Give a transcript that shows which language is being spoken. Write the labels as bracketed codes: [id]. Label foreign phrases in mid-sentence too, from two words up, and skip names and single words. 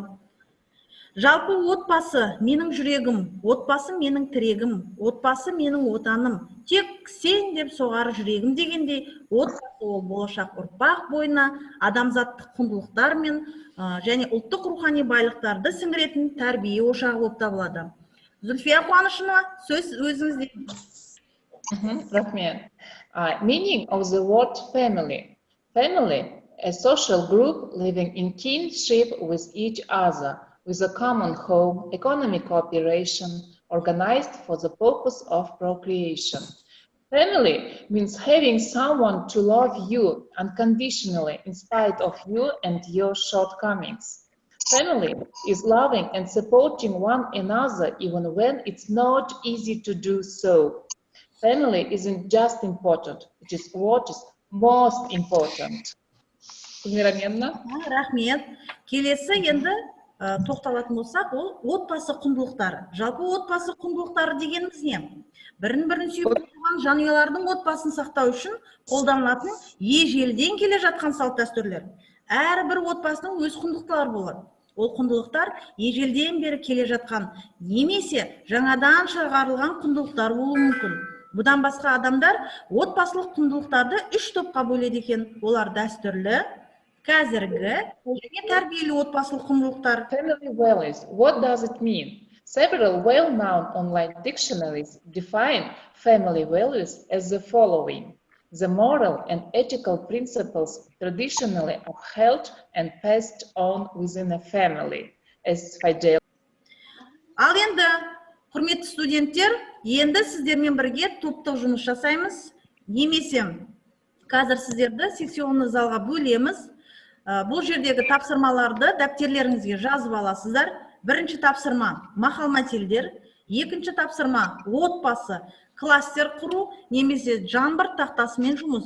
[kk] Жалпы отбасы менің жүрегім, отбасы менің тірегім, отбасы менің отаным, тек сен деп соғар жүрегім дегендей, отбасы ол болашақ ұрпақ бойына адамзаттық құндылықтар мен және ұлттық рухани байлықтарды сіңіретін тәрбие ошағы болып табылады. Зүлфия Қуанышова, сөз өзіңізде. Рахмет. [en] Meaning of the word family. Family, a social group living in kinship with each other, with a common home, economic cooperation, organized for the purpose of procreation. Family means having someone to love you unconditionally in spite of you and your shortcomings. Family is loving and supporting one another even when it's not easy to do so. Family isn't just important, it is what is most important. [kk] Рахмет. Келесі енді тоқталатын болсақ, ол отбасы құндылықтары. Жалпы отбасы құндылықтары дегеніміз не? Бірін-бірін сүйіп тұрған жанұялардың отбасын сақтау үшін қолданылатын ежелден келе жатқан салт дәстүрлер. Әрбір отбасының өз құндылықтары болады. Ол құндылықтар ежелден бері келе жатқан немесе жаңадан шығарылған құндылықтар болуы мүмкін. Бұдан басқа адамдар отбасылық құндылықтарды 3 топқа бөледі екен. Олар дәстүрлі, қазіргі және тәрбиелі отбасылық құндылықтар. [en] Family values, what does it mean? Several well-known online dictionaries define family values as the following: the moral and ethical principles traditionally upheld and passed on within a family, as fidelity. [kk] Ал енді, құрметті студенттер, енді сіздермен бірге топтық жұмыс жасаймыз. Немесе қазір сіздерді секционный залға бөлеміз. Бұл жердегі тапсырмаларды дәптерлеріңізге жазып аласыздар. Бірінші тапсырма мақал-мәтелдер, екінші тапсырма отбасы, кластер құру немесе жаңбыр тақтасымен жұмыс.